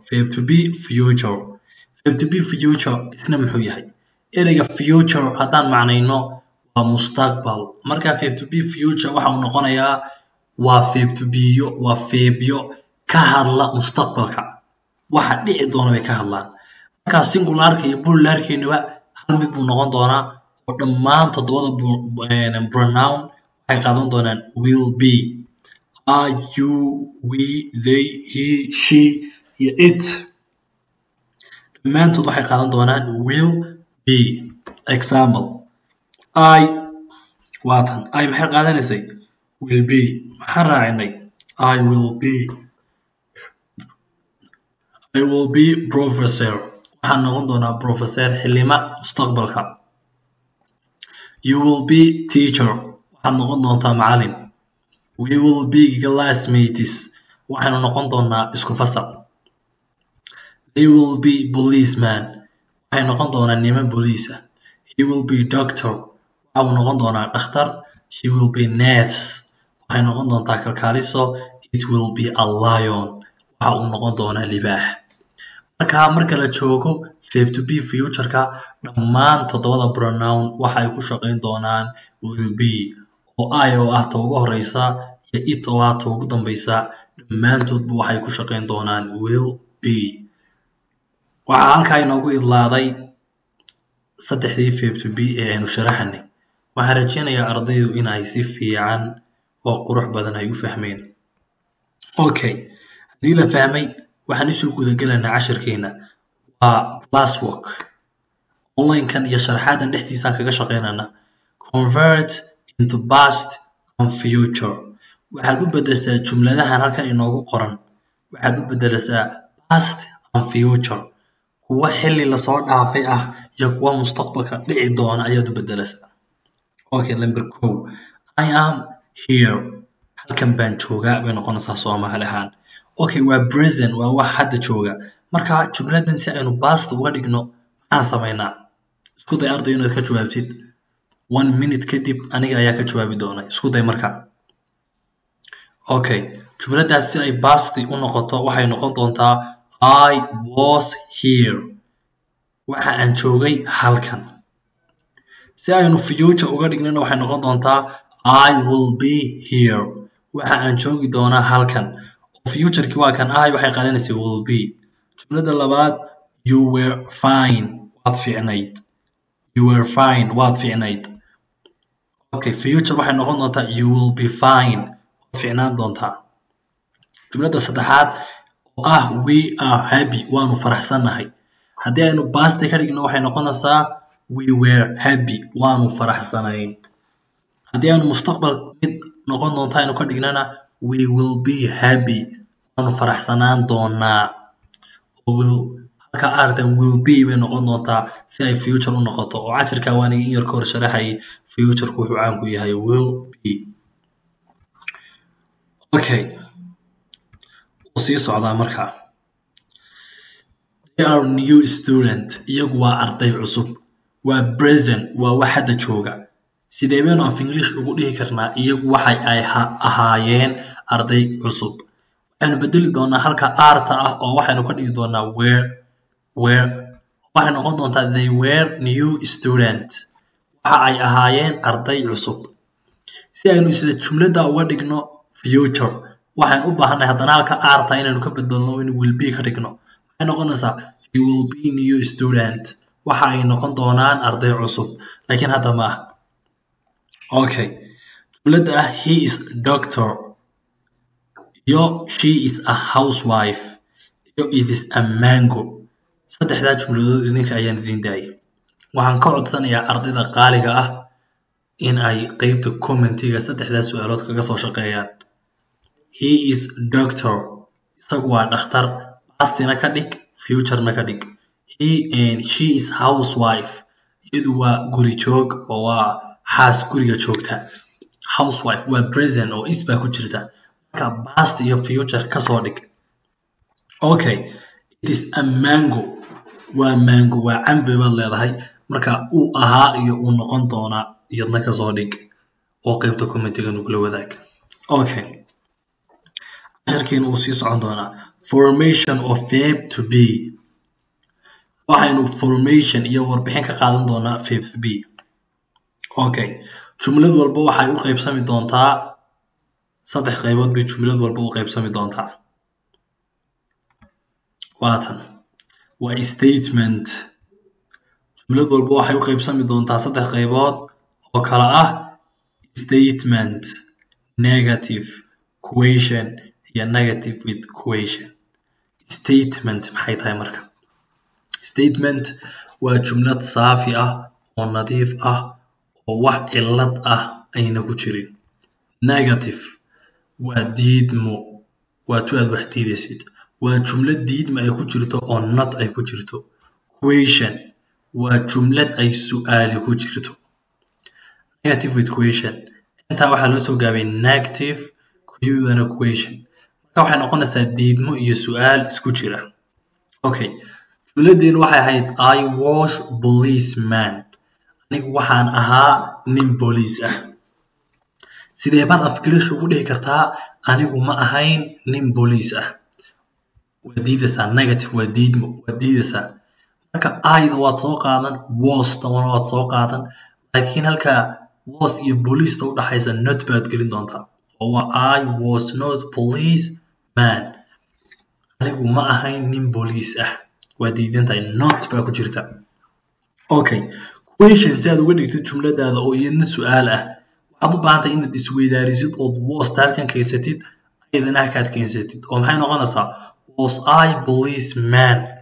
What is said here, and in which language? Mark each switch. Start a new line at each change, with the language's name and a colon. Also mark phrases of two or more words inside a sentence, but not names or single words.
Somali: isna muxuu yahay ereyga future haddaan macnayno waa mustaqbal marka
English: verb to be future
Somali: waxa uu noqonayaa waa
English: verb to be
Somali: waa verbyo ka hadla mustaqbalka waxa dhici doona bay ka hadlaan marka singularka iyo pluralkeenuba hal mid buu noqon doonaa oo dhammaan todobada pronoun waxay qaadan doonaan
English: will be I you we they he she
Somali: iyo it dhammaantood waxay qaadan doonaan
English: will be example I
Somali: waatan I maxay qaadanaysay
English: will be
Somali: maxaan raacinay I
English: will be professor
Somali: waxaan noqon doonaa professor xilima mustaqbalka
English: you will be teacher
Somali: waxaad noqon doontaa macallin
English: we will be classmates
Somali: waxaanu noqon doonaa isku fasal
English: they will be policeman
Somali: waxay noqon doonaa niman booliisa.
English: He will be doctor.
Somali: waxa uu noqon doonaa dhakhtar.
English: He will be nurse.
Somali: waxay noqon doontaa kalkaaliso.
English: It will be a lion.
Somali: waxa uu noqon doonaa libaax. marka la joogo
English: verb to be future-ka
Somali: dhammaan 7 pronoun waxa ay ku shaqayn doonaan
English: will be
Somali: oo I oo ah ta ugu horeysa iyo it oo ah ta ugu dambaysa dhammaantoodba waxay ku shaqayn doonaan
English: will be.
Somali: waxaa halkaa inoogu idlaaday 3 verb to be ee aynu sharaxnay. waxaan rajeynayaa ardaydu in ay si fiican oo qurux badan ay u fahmeen. Okay, haddii la fahmay waxaan isoo gudagelaynaa cashirkeena waa classwork. online-kan iyo sharaxaadan dhexdiisaan kaga shaqeynana
English: convert into past and future.
Somali: waxaad u bedeshaa jumladahan halkan inoogu qoran waxaad u bedelaysaa
English: past and future,
Somali: kuwa xilli lasoo dhaafay ah iyo kuwa mustaqbalka dhici doona ayaad u bedelaysaa.
English: Okay, number 2, I am here.
Somali: halkan baan joogaa bay noqonaysaa Soomaali ahaan. Okay, waa present, waa wax hadda jooga. marka jumladan si aynu past uga dhigno maxaan sameynaa? isku day arday inaad ka jawaabtid 1 minute kadib aniga ayaa ka jawaabi doona. isku day marka. Okay, jumladaas si ay past u noqoto waxay noqon doontaa
English: I was here.
Somali: waxa aan joogay halkan. si aynu future uga dhignana waxay noqon doontaa
English: I will be here.
Somali: waxa aan joogi doonaa halkan. future-ki waa kan I waxay qaadanaysaa
English: will be.
Somali: jumlada labaad
English: you were fine.
Somali: waad fiicnayd.
English: You were fine.
Somali: waad fiicnayd.
English: Okay, future
Somali: waxay noqon doontaa
English: you will be fine.
Somali: waad fiicnaan doontaa. jumlada saddexaad oo ah
English: we are happy.
Somali: waanu faraxsanahay. haddii aynu past ka dhigno waxay noqonaysaa
English: we were happy.
Somali: waanu faraxsanayn. haddii aynu mustaqbal mid noqon doontaa aynu ka dhignana
English: we will be happy.
Somali: waanu faraxsanaan doonaa. halka arday
English: will be
Somali: bay noqon doontaa si ay future u noqoto. oo cashirka waan in yar ka hor sharaxay future-ku wuxuu caan ku yahay
English: will be.
Somali: Okay, sii socdaa markaa.
English: They are new student.
Somali: iyagu waa arday cusub. waa present, waa wax hadda jooga. sidee baynu af English ugu dhihi karnaa iyagu waxay ay ahaayeen arday cusub? waxaynu bedeli doonaa halka arta ah oo waxaynu ka dhigi doonaa were. waxay noqon doontaa
English: they were new student.
Somali: waxa ay ahaayeen arday cusub. si aynu isla jumlada uga dhigno future waxaan u baahanay haddana halka arta inaynu ka bedelno in
English: will be
Somali: ka dhigno. waxay noqonaysaa
English: they will be new student.
Somali: waxa ay noqon doonaan arday cusub. laakiin hadda ma aha.
English: Okay,
Somali: jumlada ah
English: he is doctor iyo she is a housewife iyo it is a mango.
Somali: saddexdaa jumladood idinka ayaan idin daayay. waxaan ka codsanayaa ardayda qaaliga ah in ay qaybta commentiga saddexdaa su'aalood kaga soo shaqeeyaan.
English: He is doctor.
Somali: isagu waa dhakhtar. pastina ka dhig, future-na ka dhig.
English: She is housewife.
Somali: iyadu waa guri joog oo waa xaas guriga joogta. housewife waa present oo is baa ku jirta. marka past iyo future ka soo dhig.
English: Okay, it is a mango.
Somali: waa mango, waa cambe baad leedahay. marka uu ahaa iyo uu noqon doonaa iyadna ka soo dhig oo qaybta commentiga nugula wadaag. Okay, cashirkeena uu sii socon doonaa
English: formation of verb to be.
Somali: waxaynu formation iyo warbixin ka qaadan doonaa
English: verb to be.
Somali: Okay, jumlad walba waxay u qaybsami doontaa 3 qaybood bay jumlad walba u qaybsami doontaa. waatan waa statement. jumlad walba waxay u qaybsami doontaa 3 qaybood oo kala ah
English: statement, negative, question
Somali: iyo
English: negative with question.
Somali: statement maxay tahay marka? statement waa jumlad saafi ah oo nadiif ah oo wax cilad ah ayna ku jirin. negative waa diidmo, waa tu aad wax diidaysid. waa jumlad diidma ay ku jirto oo not ay ku jirto. question waa jumlad ay su'aali ku jirto. negative with question intaa waxaa loo soo gaabay negative kuyudana question. marka waxay noqonaysaa diidmo iyo su'aal isku jira. Okay, جملتين waxay ahayd
English: I was policeman
Somali: anigu waxaan ahaa nin booliis ah sidee baad afgarish ugu dhihi kartaa anigu ma ahayn nin booliis ah wadiidasa negative wadiidasa marka ayda waad soo qaadan was tawana waad soo qaadan laakiin halka was iyo booliista u dhaxaysa not baad gelin doontaa oo waa
English: I was not policeman
Somali: anigu ma ahayn nin booliis ah wadiidantahay not baa ku jirta okay question si aad uga dhigtid jumladaada oo iyadna su'aal ah waxaad u baahan tahay inaad isweydaarisid ood was halkan keensatid ayadana halkaad keensatid oo maxay noqonaysaa
English: was I policeman